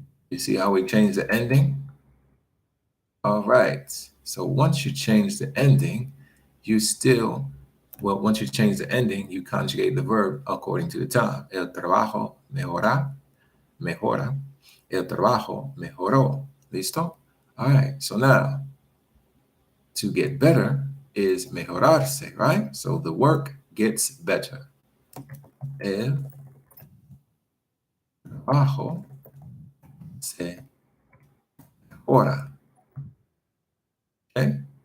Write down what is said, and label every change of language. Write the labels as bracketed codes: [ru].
[en] You see how we changed the ending? All right. So once you change the ending, you still, well, once you change the ending, you conjugate the verb according to the time. [es] El trabajo mejora, mejora. El trabajo mejoró. Listo? [en] All right. So now, to get better is mejorarse, right? So the work gets better. [es] El trabajo se mejora. [en] Okay?